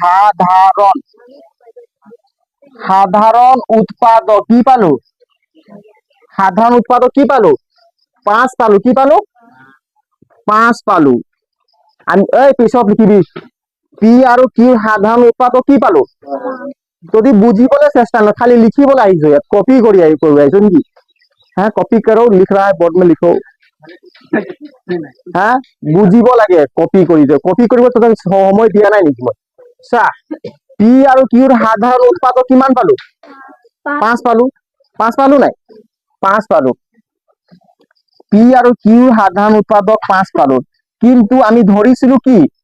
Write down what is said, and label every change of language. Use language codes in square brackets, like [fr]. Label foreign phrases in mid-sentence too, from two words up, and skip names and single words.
[as] উৎপাদক কি পালো, সাধাৰণ উৎপাদক কি পালো 5 পালো, কি পালো 5 পালো। আমি পিছত লিখিবি, পি আৰু কিউৰ সাধাৰণ উৎপাদক কি পালো, যদি বুঝিবলৈ চেষ্টা নকৰো, খালি লিখিবলৈ আহিছো, ইয়াত কপি কৰি আহিছো নেকি? হ্যাঁ, [hi] कॉपी करो, लिख रहा है बोर्ड में लिखो। [as] হ্যাঁ, বুঝিব লাগে, কপি কৰিব সময় দিয়া নাই নেকি মই? চা, পি আৰু কিউৰ সাধাৰণ উৎপাদক কিমান পালো 5 পালো, 5 পালো নাই 5 পালো, পি আৰু কিউৰ সাধাৰণ উৎপাদক 5 পালো, কিন্তু আমি ধৰিছিলো কি,